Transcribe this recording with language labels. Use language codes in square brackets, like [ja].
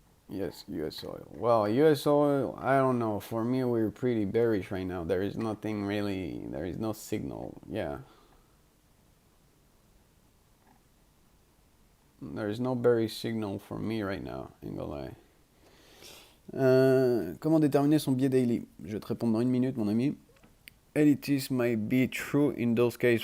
[en] Yes, US oil. Well, US oil, I don't know. For me, we're pretty bearish right now. There is nothing really, there is no signal. Yeah. There is no bearish signal for me right now, ain't gonna lie. [fr] Comment déterminer son biais daily? Je vais te répondre dans une minute, mon ami. [en] Elitism might be true in those cases.